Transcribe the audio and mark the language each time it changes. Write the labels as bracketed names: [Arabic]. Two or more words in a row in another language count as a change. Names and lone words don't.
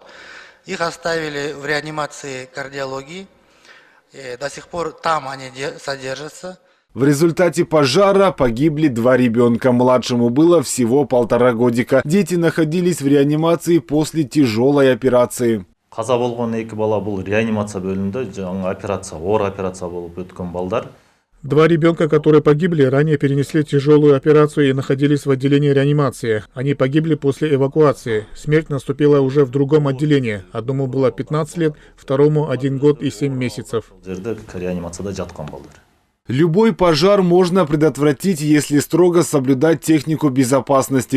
[Russian] Их оставили в реанимации кардиологии, и до сих пор там они содержатся. В результате пожара погибли 2 ребенка. Младшему было всего 1,5 годика. Дети находились в реанимации после тяжелой операции. [Kyrgyz] Каза болгон 2 бала бул реанимация бөлүмүндө жаңы операция, оор операция болуп өткөн балдар. [Russian] 2 ребенка, которые погибли, ранее перенесли тяжелую операцию и находились в отделении реанимации. Они погибли после эвакуации. Смерть наступила уже в другом отделении. Одному было 15 лет, второму 1 год и 7 месяцев. Любой пожар можно предотвратить, если строго соблюдать технику безопасности.